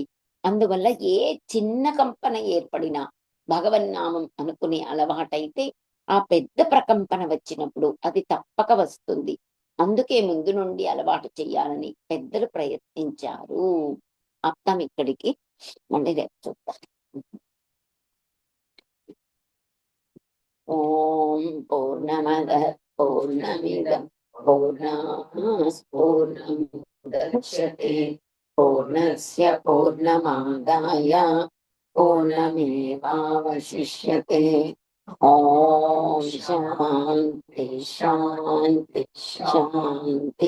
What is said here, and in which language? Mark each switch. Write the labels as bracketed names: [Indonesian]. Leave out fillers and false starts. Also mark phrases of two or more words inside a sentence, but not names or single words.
[Telugu] అందువల్ల ఏ చిన్న కంపన ఏర్పడినా భగవన్నామం అనుకునే అలవాటైతే ఆ పెద్ద ప్రకంపన వచ్చినప్పుడు అది తప్పక వస్తుంది. అందుకే ముందు నుండి అలవాటు చెయ్యాలని పెద్దలు ప్రయత్నించారు. అర్థం ఇక్కడికి. మళ్ళీ రేపు చూద్దాం. [Sanskrit] ఓం పూర్ణమదః పూర్ణమిదం పూర్ణాత్ పూర్ణముదచ్యతే పూర్ణస్య పూర్ణమాదాయ पूर्णमेवावशिष्यते। ओम शांति शांति शांति।